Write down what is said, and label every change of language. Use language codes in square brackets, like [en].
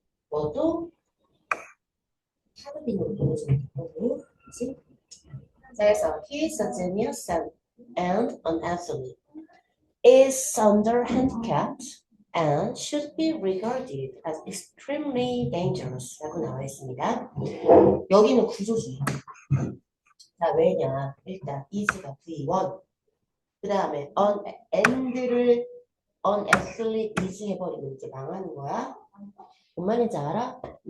[ko] 뭐도 하느님으로 보여주는 거고, 그치? 자, 그래서 [en] he is a genius and an athlete, is under handicapped and should be regarded as extremely dangerous [ko] 라고 나와 있습니다. 여기는 구조주의. 자, 왜냐? 일단 is가 V1 그 다음에 and를 athlete is 해버리면 이제 망하는 거야. 뭔 말인지 알아?